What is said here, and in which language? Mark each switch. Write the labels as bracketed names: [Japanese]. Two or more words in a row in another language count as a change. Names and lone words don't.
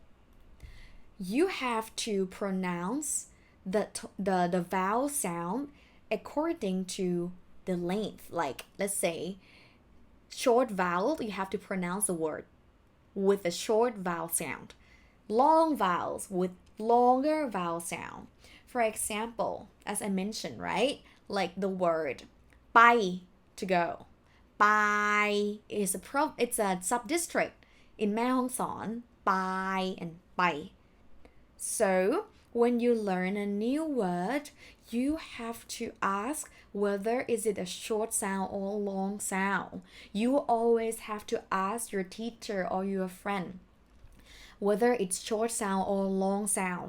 [English] You have to pronounce the vowel sound according to the length. Like, let's say, short vowel, you have to pronounce the word with a short vowel sound. Long vowels with longer vowel sound. For example, as I mentioned, right? Like the word ไป to go. ไป it's a sub-district in แม่ฮ่องสอน ไป and ไป. So when you learn a new word, you have to ask whether is it a short sound or a long sound. You always have to ask your teacher or your friend whether it's short sound or long sound.